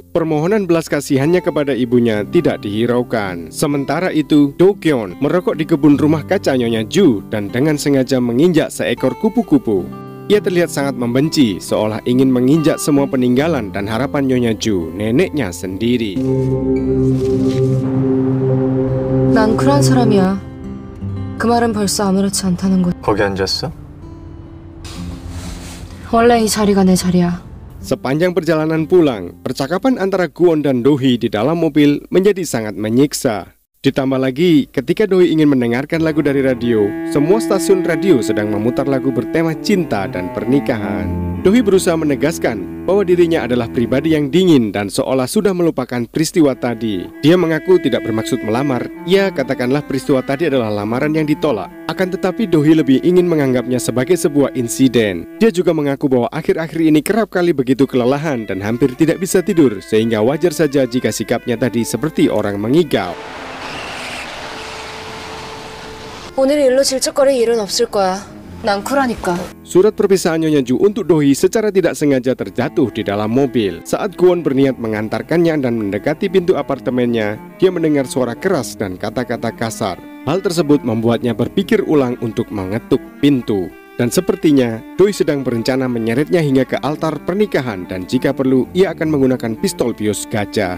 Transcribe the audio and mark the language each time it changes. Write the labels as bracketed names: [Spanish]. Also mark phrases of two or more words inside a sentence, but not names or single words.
[Indonesian] Permohonan belas kasihannya kepada ibunya tidak dihiraukan. Sementara itu, Do-kyeon merokok di kebun rumah kaca Nyonya Ju dan dengan sengaja menginjak seekor kupu-kupu. Ia terlihat sangat membenci, seolah ingin menginjak semua peninggalan dan harapan Nyonya Ju, neneknya sendiri. [Korean] 난 쿨한 사람이야. 그 말은 벌써 아무렇지 않다는 거. 거기 앉았어? 원래 이 자리가 내 자리야. [Indonesian] Sepanjang perjalanan pulang, percakapan antara Kwon dan Do-hee di dalam mobil menjadi sangat menyiksa. Ditambah lagi, ketika Do-hee ingin mendengarkan lagu dari radio, semua stasiun radio sedang memutar lagu bertema cinta dan pernikahan. Do-hee berusaha menegaskan bahwa dirinya adalah pribadi yang dingin dan seolah sudah melupakan peristiwa tadi. Dia mengaku tidak bermaksud melamar, ya katakanlah peristiwa tadi adalah lamaran yang ditolak. Akan tetapi Do-hee lebih ingin menganggapnya sebagai sebuah insiden. Dia juga mengaku bahwa akhir-akhir ini kerap kali begitu kelelahan dan hampir tidak bisa tidur, sehingga wajar saja jika sikapnya tadi seperti orang mengigau. [Korean] 오늘 일로 질척거릴 일은 없을 거야. 난 쿨하니까. [Indonesian] Surat perpisahan Nyonya Ju untuk Do-hee secara tidak sengaja terjatuh di dalam mobil. Saat Kwon berniat mengantarkannya dan mendekati pintu apartemennya, dia mendengar suara keras dan kata-kata kasar. Hal tersebut membuatnya berpikir ulang untuk mengetuk pintu. Dan sepertinya Do-hee sedang berencana menyeretnya hingga ke altar pernikahan dan jika perlu ia akan menggunakan pistol bios gajah.